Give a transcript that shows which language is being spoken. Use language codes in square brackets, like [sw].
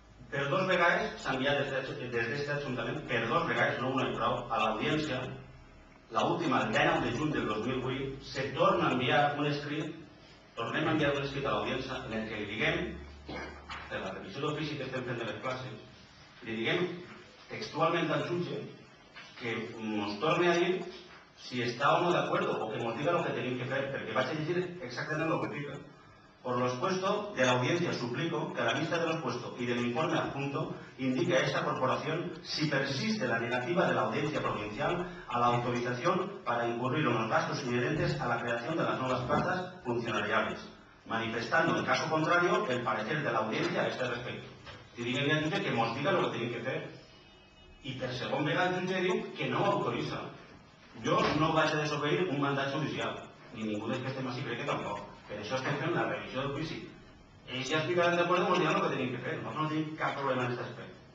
[ca] Per 2 vegades s'ha enviat des d'aquest Ajuntament, per 2 vegades, no una i prou, a l'audiència, l'última, el 19 de juny del 2008, se torna a enviar un escrit, tornem a enviar un escrit a l'audiència en què li diguem, per la revisió d'ofici que estem fent de les classes, li diguem textualment al jutge que ens torni a dir si està o no d'acord o que ens diga el que tenim que fer, perquè vaig a llegir exactament el que fica. [es] Por lo expuesto, de la audiencia suplico que a la vista de lo expuesto y del informe adjunto indique a esta corporación si persiste la negativa de la audiencia provincial a la autorización para incurrir en los gastos inherentes a la creación de las nuevas plazas funcionariales, manifestando en caso contrario el parecer de la audiencia a este respecto. Y díganle al jutge que nos diga lo que tienen que hacer. [ca] Y per segon vegada el jutge diu que no ho autoritza. Jo no vaig a desobeir un mandat judicial, ni ningú dels que estem així crec que tampoc. Per això estem fent la revisió del judici. Ells ja explicaran d'acord i ens diran el que tenim que fer. Nosaltres no tenim cap problema en aquest aspecte.